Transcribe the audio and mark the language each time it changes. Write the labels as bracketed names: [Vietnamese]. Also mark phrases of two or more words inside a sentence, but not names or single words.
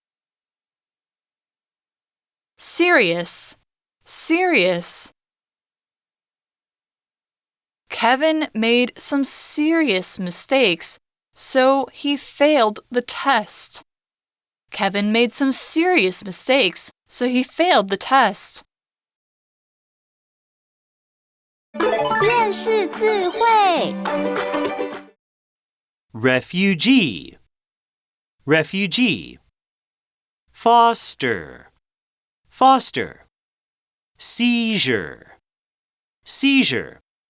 [English] Serious, serious. Kevin made some serious mistakes, so he failed the test. Kevin made some serious mistakes, so he failed the test. [Chinese] 认识字汇 [English] Refugee, refugee. Foster, foster. Seizure, seizure.